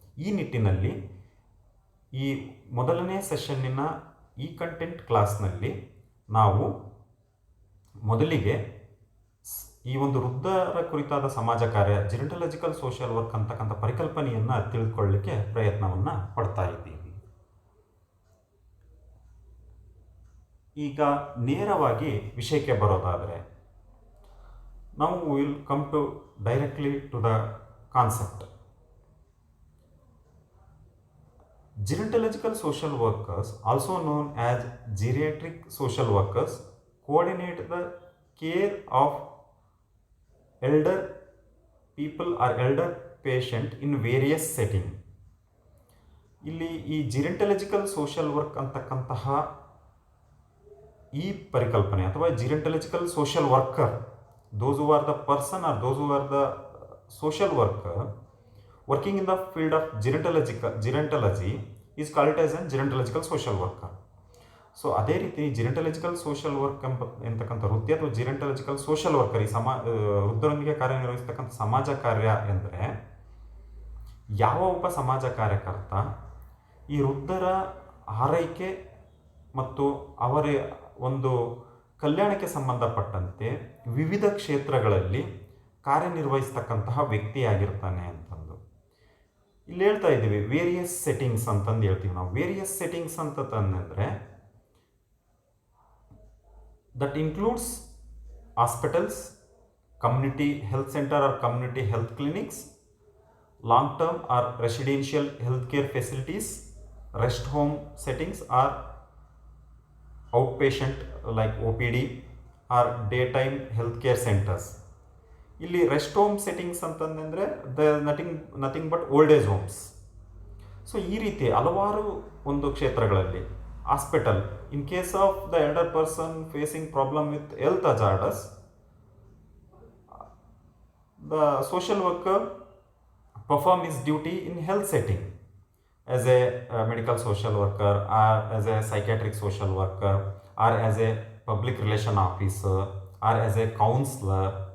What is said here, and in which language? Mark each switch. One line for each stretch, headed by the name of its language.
Kannada: ಈ ನಿಟ್ಟಿನಲ್ಲಿ ಈ ಮೊದಲನೇ ಸೆಷನ್ನಿನ ಈ ಕಂಟೆಂಟ್ ಕ್ಲಾಸ್ನಲ್ಲಿ ನಾವು ಮೊದಲಿಗೆ ಈ ಒಂದು ವೃದ್ಧರ ಕುರಿತಾದ ಸಮಾಜ ಕಾರ್ಯ, ಜಿರೆಂಟಾಲಜಿಕಲ್ ಸೋಷಿಯಲ್ ವರ್ಕ್ ಅಂತಕ್ಕಂಥ ಪರಿಕಲ್ಪನೆಯನ್ನು ತಿಳಿದುಕೊಳ್ಳಲಿಕ್ಕೆ ಪ್ರಯತ್ನವನ್ನು ಪಡ್ತಾ ಇದ್ದೀವಿ. ಈಗ ನೇರವಾಗಿ ವಿಷಯಕ್ಕೆ ಬರೋದಾದರೆ, ನಾವು
English: Will come to directly to the concept. Gerontological social workers, also known as geriatric social workers, coordinate the care of elder people or elder patient in various setting.
Kannada: ಇಲ್ಲಿ ಈ ಜಿರೆಂಟಾಲಜಿಕಲ್ ಸೋಷಿಯಲ್ ವರ್ಕ್ ಅಂತಕ್ಕಂತಹ ಈ ಪರಿಕಲ್ಪನೆ ಅಥವಾ ಜಿರೆಂಟಾಲಜಿಕಲ್ social worker,
English: those who are the person or those who are the social worker working in the field of gerontology is called as a gerontological social worker.
Kannada: So ಅದೇ ರೀತಿ ಜಿರೆಂಟಾಲಜಿಕಲ್ social work ಎಂತಕ್ಕಂಥ ವೃತ್ತಿ ಅಥವಾ ಜಿರೆಂಟಾಲಜಿಕಲ್ social worker, ಈ ವೃದ್ಧರೊಂದಿಗೆ ಕಾರ್ಯನಿರ್ವಹಿಸ್ತಕ್ಕಂಥ ಸಮಾಜ ಕಾರ್ಯ ಎಂದರೆ, ಯಾವ ಒಬ್ಬ ಸಮಾಜ ಕಾರ್ಯಕರ್ತ ಈ ವೃದ್ಧರ ಆರೈಕೆ ಮತ್ತು ಅವರ ಒಂದು ಕಲ್ಯಾಣಕ್ಕೆ ಸಂಬಂಧಪಟ್ಟಂತೆ ವಿವಿಧ ಕ್ಷೇತ್ರಗಳಲ್ಲಿ ಕಾರ್ಯನಿರ್ವಹಿಸ್ತಕ್ಕಂತಹ ವ್ಯಕ್ತಿಯಾಗಿರ್ತಾನೆ ಅಂತಂದು ಇಲ್ಲಿ ಹೇಳ್ತಾ ಇದ್ದೀವಿ.
English: various settings
Kannada: ಅಂತಂದು ಹೇಳ್ತೀವಿ ನಾವು.
English: Various settings ಅಂತಂದರೆ that includes hospitals, community health center or community health clinics, long term or residential health care facilities, rest home settings or out patient like OPD or day time health care centers. ಇಲ್ಲಿ rest home settings ಅಂತಂದರೆ nothing but old age homes.
Kannada: So ಈ ರೀತಿ ಹಲವಾರು ಒಂದು ಕ್ಷೇತ್ರಗಳಲ್ಲಿ
English: Hospital, in case of the elder person facing problem with health hazardous, the social worker perform his duty in health setting as a medical social worker or as a psychiatric social worker or as a public relation officer or as a counselor.